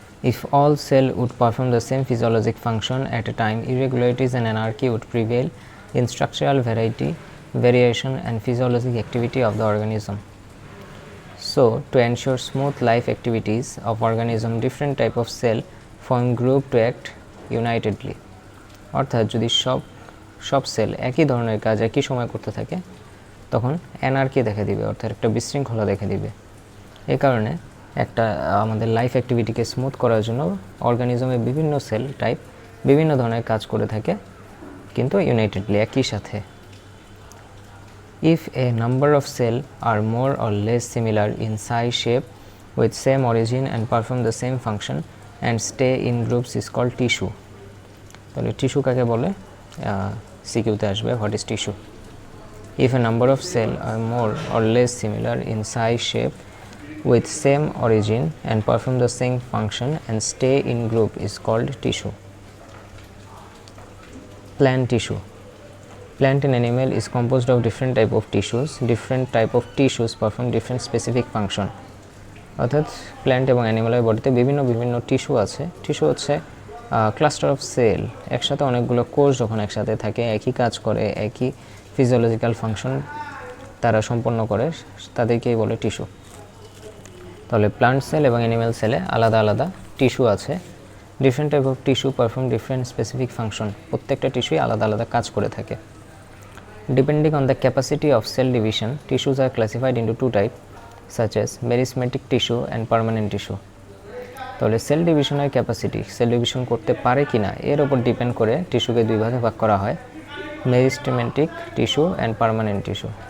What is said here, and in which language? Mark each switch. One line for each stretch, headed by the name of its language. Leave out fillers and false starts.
English: If all cell would perform the same physiologic function at a time, irregularities and anarchy would prevail in structural variation and physiologic activity of the organism. So, to ensure smooth life activities of organism, different type of cell form group to act unitedly.
Bangla: অর্থাৎ যদি সব sell একই ধরনের কাজ একই সময় করতে থাকে তখন অ্যানার্কি দেখা দিবে, অর্থাৎ একটা বিশৃঙ্খলা দেখা দিবে। এই কারণে আমাদের লাইফ অ্যাক্টিভিটিকে স্মুথ করার জন্য অর্গানিজমের বিভিন্ন সেল টাইপ বিভিন্ন ধরনের কাজ করে থাকে, কিন্তু ইউনাইটেডলি একই সাথে।
English: If a number of cells are more or less similar in size, shape, with same origin and perform the same function and stay in groups is called tissue.
Bangla: তাহলে tissue কাকে বলে? সিকিউতে আসবে,
English: What is tissue? If a number of cells are more or less similar in size, shape, with same origin and perform the same function and stay in group is called tissue. Plant tissue. Plant and animal is composed of different type of tissues. Different type of tissues perform different specific function.
Bangla: অর্থাৎ plant এবং অ্যানিমালের বডিতে বিভিন্ন tissue আছে। Tissue হচ্ছে
English: cluster of cell,
Bangla: একসাথে অনেকগুলো কোষ যখন একসাথে থাকে, একই কাজ করে, একই ফিজিওলজিক্যাল ফাংশন তারা সম্পন্ন করে, তাদেরকেই বলে টিস্যু। তাহলে প্লান্ট সেল এবং অ্যানিমাল সেলে আলাদা আলাদা টিস্যু আছে।
English: Different type of tissue perform different specific function.
Bangla: প্রত্যেকটা টিস্যুই আলাদা আলাদা কাজ করে থাকে।
English: Depending on the capacity of cell division, tissues are classified into two types, such as meristematic tissue and permanent tissue.
Bangla: তাহলে সেল ডিভিশনের ক্যাপাসিটি, সেল ডিভিশন করতে পারে কিনা এর উপর ডিপেন্ড করে টিস্যুকে দুই ভাগে ভাগ করা হয়, meristematic tissue and permanent tissue.